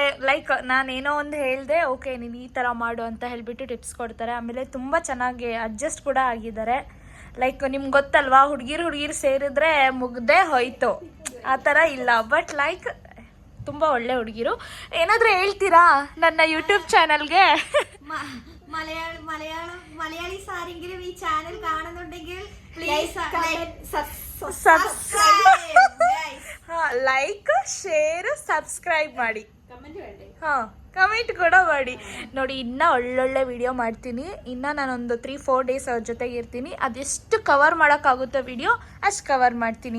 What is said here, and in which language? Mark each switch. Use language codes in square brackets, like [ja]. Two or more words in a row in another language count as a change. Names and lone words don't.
[kn] ಲೈಕ್ ನಾನೇನೋ ಒಂದು ಹೇಳಿದೆ, ಓಕೆ ನೀನು ಈ ಥರ ಮಾಡು ಅಂತ ಹೇಳಿಬಿಟ್ಟು ಟಿಪ್ಸ್ ಕೊಡ್ತಾರೆ. ಆಮೇಲೆ ತುಂಬ ಚೆನ್ನಾಗಿ ಅಡ್ಜಸ್ಟ್ ಕೂಡ ಆಗಿದ್ದಾರೆ. ಲೈಕ್ ನಿಮ್ಗೆ ಗೊತ್ತಲ್ವಾ, ಹುಡುಗಿರು ಸೇರಿದ್ರೆ ಮುಗ್ದೇ ಹೋಯ್ತು, ಆ ಥರ ಇಲ್ಲ. ಬಟ್ ಲೈಕ್ ತುಂಬ ಒಳ್ಳೆ ಹುಡುಗಿರು. ಏನಾದರೂ ಹೇಳ್ತೀರಾ ನನ್ನ യൂട്യൂബ് ಚಾನಲ್ಗೆ? [ml] മലയാളി സാരെങ്കിലും ഈ ചാനൽ കാണുന്നുണ്ടെങ്കിൽ പ്ലീസ് [en] like, share, subscribe [kn] ಮಾಡಿ. ಹಾಂ, ಕಮೆಂಟ್ ಕೂಡ ಮಾಡಿ. ನೋಡಿ, ಇನ್ನೂ ಒಳ್ಳೊಳ್ಳೆ ವಿಡಿಯೋ ಮಾಡ್ತೀನಿ. ಇನ್ನು ನಾನೊಂದು 3-4 ಡೇಸ್ ಅವ್ರ ಜೊತೆಗೆ ಇರ್ತೀನಿ. ಅದೆಷ್ಟು ಕವರ್ ಮಾಡೋಕ್ಕಾಗುತ್ತೋ ವಿಡಿಯೋ ಅಷ್ಟು ಕವರ್ ಮಾಡ್ತೀನಿ.